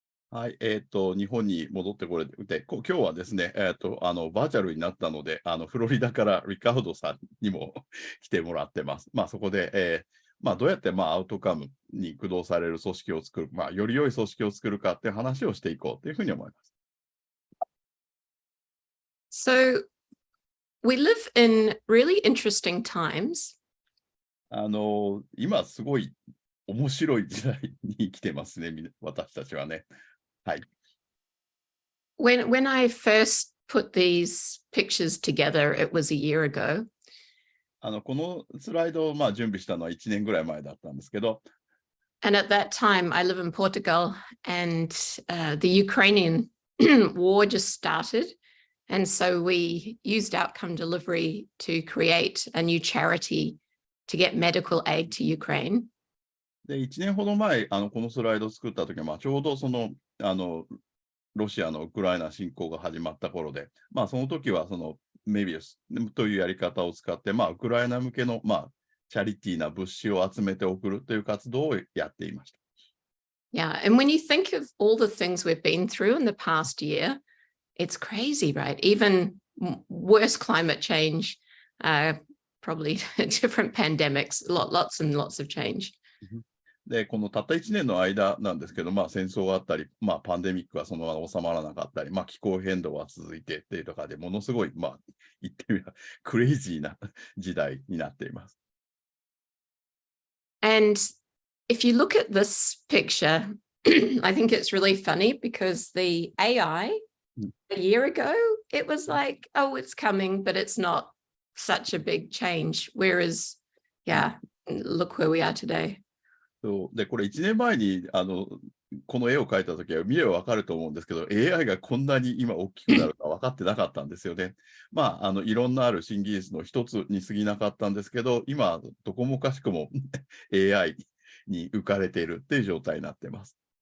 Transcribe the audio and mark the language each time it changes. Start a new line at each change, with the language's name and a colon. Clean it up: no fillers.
Japanese: はい、日本に戻ってこれて、今日はですね、バーチャルになったので、フロリダからリカードさんにも来てもらってます。そこで、どうやって、アウトカムに駆動される組織を作る、より良い組織を作るかっていう話をしていこうというふうに思います。
English: So, we live in really interesting times.
Japanese: 今すごい面白い時代に生きてますね、私たちはね。はい。
English: When I first put these pictures together, it was a year ago.
Japanese: このスライドを準備したのは1年ぐらい前だったんですけど、
English: And at that time, I live in Portugal, and the Ukrainian war just started. And so we used outcome delivery to create a new charity to get medical aid to Ukraine.
Japanese: で、1年ほど前、このスライドを作った時は、ちょうどその、ロシアのウクライナ侵攻が始まった頃で、その時はそのメビウスというやり方を使って、ウクライナ向けの、チャリティーな物資を集めて送るという活動をやっていました。
English: Yeah, and when you think of all the things we've been through in the past year, it's crazy, right? Even worse climate change, probably different pandemics, lots and lots of change.
Japanese: で、このたった1年の間なんですけど、戦争があったり、パンデミックはそのまま収まらなかったり、気候変動は続いてっていうとかでものすごい、言ってみればクレイジーな時代になっています。
English: And if you look at this picture, I think it's really funny because the AI a year ago, it was like, oh, it's coming, but it's not such a big change. Whereas, yeah, look where we are today.
Japanese: で、これ1年前にこの絵を描いたときは見ればわかると思うんですけど、AI がこんなに今大きくなるとは分かってなかったんですよね。いろんなある新技術の一つに過ぎなかったんですけど、今、どこもかしくもAI に浮かれているっていう状態になっています。